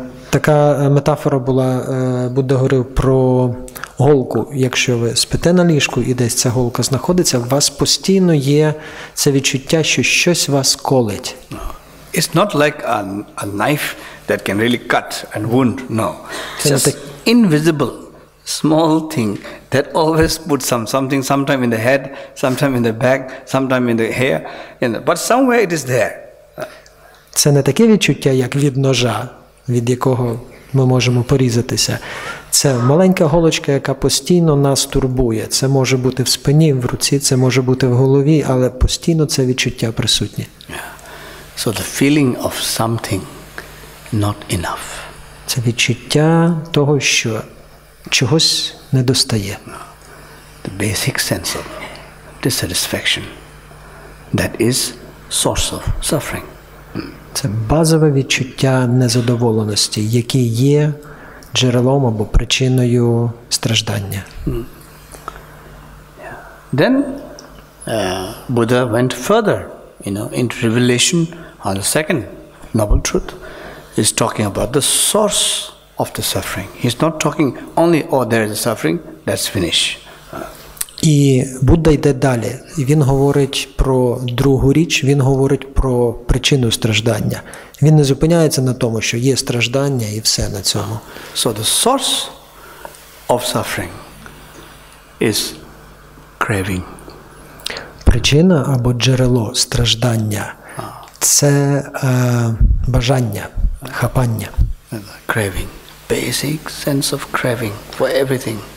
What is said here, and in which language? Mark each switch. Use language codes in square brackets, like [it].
[uk] Така метафора була, Будда говорив про голку. Якщо ви спите на ліжку і десь ця голка знаходиться, у вас постійно є це відчуття, що щось вас колить. [en] It's not like a knife that can really cut and wound. No. It's just invisible, small thing that always puts something sometime in the head, sometime in the back, sometime in the hair, but somewhere it is there. [uk] Це не таке відчуття, як від ножа, від якого ми можемо порізатися. Це маленька голочка, яка постійно нас турбує. Це може бути в спині, в руці, це може бути в голові, але постійно це відчуття присутнє. [en] So the feeling of something not enough. [uk] Це відчуття того, що чогось недостає. [en] The basic sense of dissatisfaction. That is source of suffering. [uk] Це базове відчуття незадоволеності, яке є джерелом або причиною страждання. [en] Then Buddha went further, into revelation on the second noble truth. He's talking about the source of the suffering. He's not talking only, there is a suffering, that's finish. [uk] І Будда йде далі. І він говорить про другу річ, він говорить про причину страждання. Він не зупиняється на тому, що є страждання і все на цьому. [en] So the source of suffering is craving. [uk] Причина або джерело страждання – це бажання, хапання. [en] Craving. Basic sense of craving for everything.